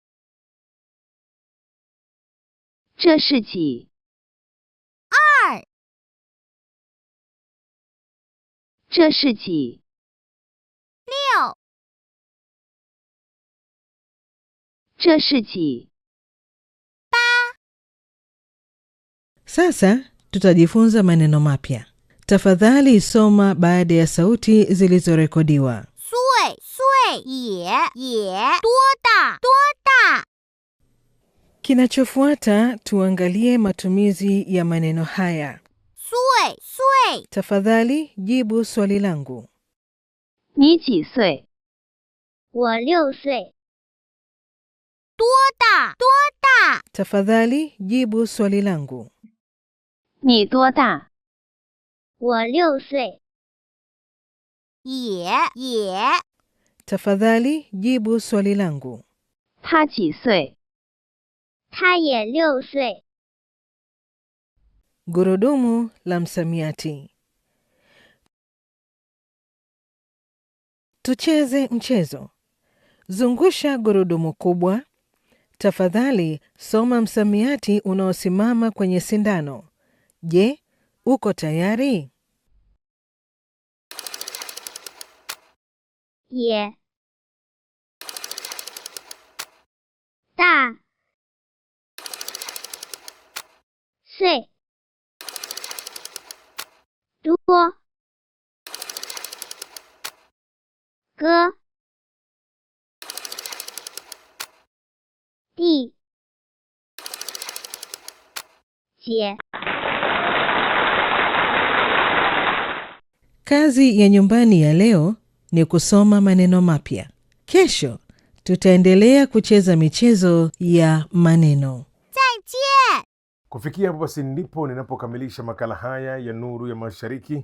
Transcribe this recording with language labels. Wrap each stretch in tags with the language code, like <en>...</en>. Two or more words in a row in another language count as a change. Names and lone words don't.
<zh>这是几？2。这是几？6。这是几？8。</zh> <sw>Sasa tutajifunza maneno mapya. Tafadhali soma baada ya sauti zilizorekodiwa.</sw> <zh>岁岁也多大多大。</zh> <sw>Kinachofuata tuangalie matumizi ya maneno haya.</sw> <zh>岁岁</zh> <sw>Tafadhali jibu swali langu.</sw> <zh>你几岁？我6岁。多大？多大？</zh> <sw>Tafadhali jibu swali langu.</sw> <zh>你多大？我6岁。也。</zh> <sw>Tafadhali jibu swali langu.</sw> <zh>他几岁？他也6岁。</zh> <sw>Gurudumu la msamiati. Tucheze mchezo. Zungusha gurudumu kubwa. Tafadhali soma msamiati unaosimama kwenye sindano. Je, uko tayari?</sw> <zh>也。大。岁。多。哥。弟。姐。</zh> <sw>Kazi ya nyumbani ya leo ni kusoma maneno mapya. Kesho tutaendelea kucheza michezo ya maneno.</sw> <zh>再见.</zh> <sw>Kufikia hapo basi ndipo ninapokamilisha makala haya ya Nuru ya Mashariki.</sw>